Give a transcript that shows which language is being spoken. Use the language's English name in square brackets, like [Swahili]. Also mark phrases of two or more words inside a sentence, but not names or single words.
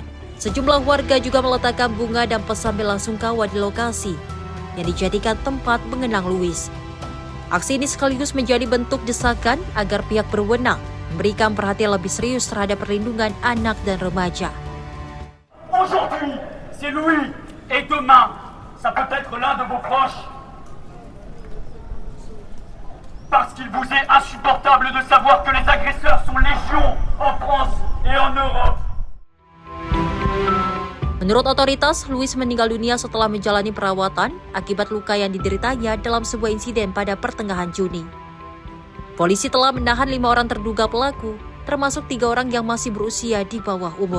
[Indonesian] Sejumlah warga juga meletakkan bunga dan pesan belasungkawa di lokasi yang dijadikan tempat mengenang Louis. Aksi ini sekaligus menjadi bentuk desakan agar pihak berwenang memberikan perhatian lebih serius terhadap perlindungan anak dan remaja. [French] Aujourd'hui, c'est Louis, et demain, ça peut être l'un de vos proches. Parce qu'il vous est insupportable de savoir que les agresseurs sont légion en France et en Europe. [Indonesian] Menurut otoritas, Louis meninggal dunia setelah menjalani perawatan akibat luka yang dideritanya dalam sebuah insiden pada pertengahan Juni. Polisi telah menahan 5 orang terduga pelaku, termasuk 3 orang yang masih berusia di bawah umur.